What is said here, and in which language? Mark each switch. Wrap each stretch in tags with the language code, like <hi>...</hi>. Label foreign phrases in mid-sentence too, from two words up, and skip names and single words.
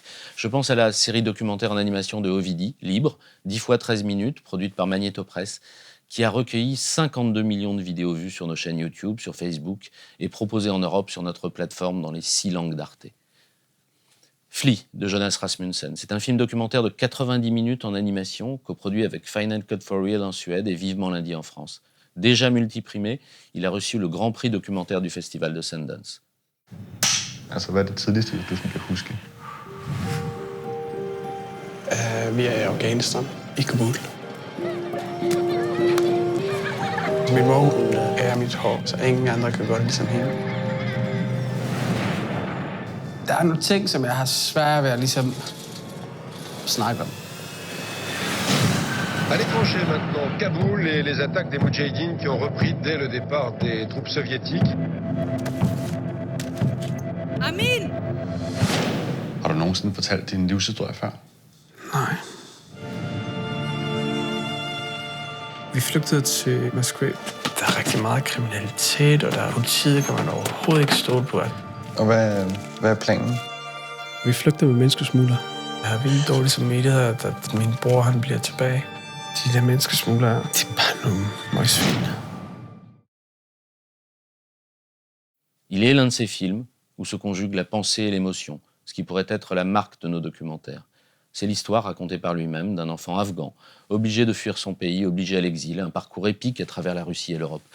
<fr>Je pense à la série documentaire en animation de Ovidie, Libre, 10 fois 13 minutes, produite par Magnétopresse, qui a recueilli 52 millions de vidéos vues sur nos chaînes YouTube, sur Facebook, et proposées en Europe sur notre plateforme dans les 6 langues d'Arte. Flea, de Jonas Rasmussen. C'est un film documentaire de 90 minutes en animation, coproduit avec Final Cut for Real en Suède et Vivement Lundi en France. Déjà multiprimé, il a reçu le Grand Prix documentaire du Festival de Sundance.</fr> <da>Altså, hvad er det tidligste, du sådan kan huske? Vi er i Afghanistan, i Kabul. Min mor er mit hår, så ingen andre kan gøre det ligesom hende. Der er nogle ting, som jeg har svært ved at ligesom snakke om.</da> <fr>À l'étranger maintenant, Kaboul et les attaques des Moudjahidines qui ont repris dès le départ des troupes soviétiques.</fr> <da>Amin! Har du nogensinde fortalt din livshistorie før? Nej. Vi flygtede til Moskva. Der er rigtig meget kriminalitet, og der er politiet, kan man overhovedet ikke stole på. Og hvad er planen? Vi flygter med menneskesmugler. Jeg har vildt dårligt samvittighed, at min bror han bliver tilbage. De der menneskesmuglere, de er bare nogle møgsvin.</da> <fr>Il est l'un de ces films où se conjuguent la pensée et l'émotion, ce qui pourrait être la marque de nos documentaires. C'est l'histoire racontée par lui-même d'un enfant afghan, obligé de fuir son pays, obligé à l'exil, un parcours épique à travers la Russie et l'Europe.</fr>